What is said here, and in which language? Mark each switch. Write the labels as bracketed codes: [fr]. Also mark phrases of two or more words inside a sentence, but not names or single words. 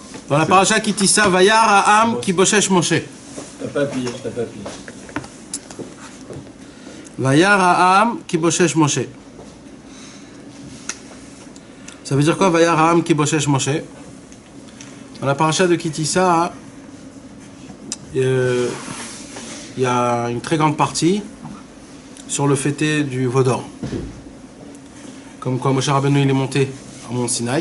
[fr] Dans la paracha qui tissa, [he] וירא העם כי בושש משה. [fr] T'as pas appuyé. [he] וירא העם כי בושש משה. [fr] Ça veut dire quoi, [he] וירא העם כי בושש משה? [fr] Dans la paracha de Kitissa, il y a une très grande partie sur le fêté du veau d'or. Comme quoi Moshe Rabbeinu il est monté au mont Sinaï.